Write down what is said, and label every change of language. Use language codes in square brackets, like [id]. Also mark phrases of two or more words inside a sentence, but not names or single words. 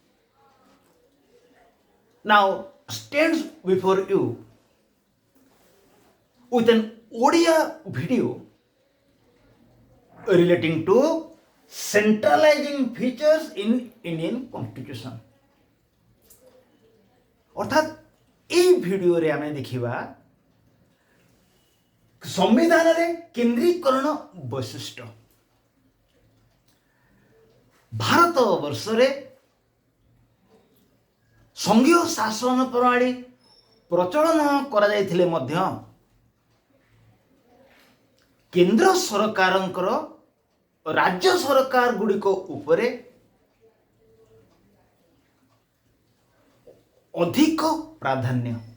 [en] Now stands before you with an audio video relating to centralizing features in Indian Constitution. [or] ଅର୍ଥାତ୍ ଏହି ଭିଡିଓରେ ଆମେ ଦେଖିବା ସମ୍ବିଧାନରେ କେନ୍ଦ୍ରୀକରଣ ବୈଶିଷ୍ଟ୍ୟ। ଭାରତ ବର୍ଷରେ ସଂଘୀୟ ଶାସନ ପ୍ରଣାଳୀ ପ୍ରଚଳନ କରାଯାଇଥିଲେ ମଧ୍ୟ କେନ୍ଦ୍ର ସରକାରଙ୍କର ରାଜ୍ୟ ସରକାର ଗୁଡ଼ିକ ଉପରେ ଅଧିକ ପ୍ରାଧାନ୍ୟ।